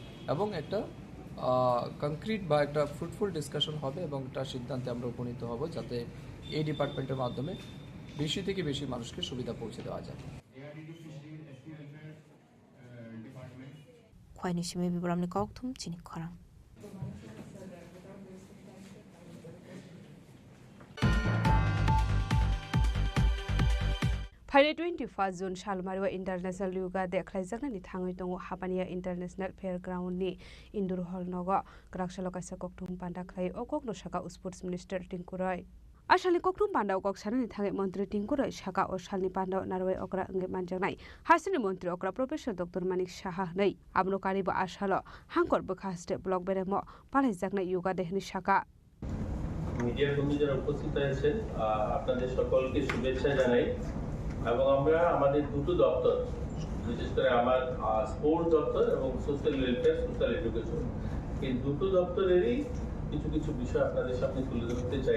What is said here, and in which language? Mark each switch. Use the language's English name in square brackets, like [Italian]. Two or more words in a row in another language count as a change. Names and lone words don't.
[Bangla] এবং একটা কংক্রিট বা একটা [English] fruitful discussion [Bangla] হবে এবং একটা সিদ্ধান্তে আমরা উপনীত হব যাতে এই ডিপার্টমেন্টের মাধ্যমে বেশি থেকে বেশি মানুষকে সুবিধা পৌঁছে দেওয়া যায়। [Kok Borok] খোয়াইনি সিমে বিবরণে ককথুম চিনি খরাং। फाइने 21 जुन सालमारिवा [English] International Yoga [Kok Borok] देख्लाइजाकनानि थाङै दङ हापानिया [English] International Fairgroundni Indoor Hall [Kok Borok] नग ग्राकसालो कासा कक्टुम पान्डा खलाइ अककनो साका [English] Sports Minister [Kok Borok] टिंकुराय आसालनि कक्टुम पान्डा अकक साननि थाङै मन्त्री टिंकुराय साका असालनि पान्डा नारवाय अकरा अंगे मानजानाय हासिनि मन्त्री अकरा [English] Professor Doctor [Kok Borok] मानिक साहा नै आबनो कारिबो आसालो हांकर बखास्टे ब्लक बेरेम पालाइजाकनाय योगा देहनि साका [Bangla] মিডিয়ার বন্ধু যারা উপস্থিত আছেন আপনাদের সকলকে শুভেচ্ছা জানাই এবং আমরা আমাদের দুটো দপ্তর বিশেষ করে আমার স্পোর্টস দপ্তর এবং [English] Social Welfare Social Education [Bangla] এই দুটো দপ্তরেরই কিছু কিছু বিষয় আপনাদের সামনে তুলে ধরতে চাই।